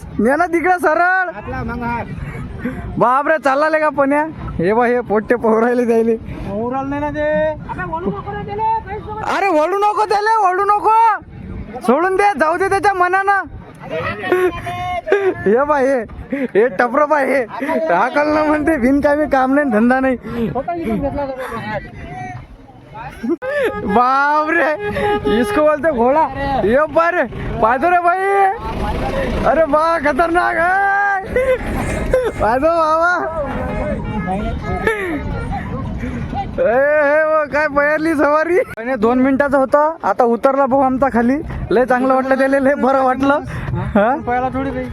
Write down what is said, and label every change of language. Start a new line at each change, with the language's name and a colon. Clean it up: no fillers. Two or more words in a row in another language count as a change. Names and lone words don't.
Marathi: नेना तिकडे सरळ. बापरे चालला ले का पण्या. हे बा हे पोट्टे पोहरायले द्यायले. अरे वळू नको त्याला. वळू नको. सोडून दे. जाऊ दे त्याच्या मनानं. हे बा हे टपर बा हे हाकल ना म्हणते. बिनकामी काम नाही धंदा नाही.
Hindi: बापरे इसको बोलते घोडा.
Marathi: ये बारे पाहतो रे भाई. अरे बा खतरनाक आहे. पाहतो बाबा. काय पहिली सवारी. 2 मिनिटाचा होता. आता उतरला भाऊ आमचा खाली. लय चांगलं वाटलं त्याला. लय बरं वाटलं. हा पहिला थोडी काही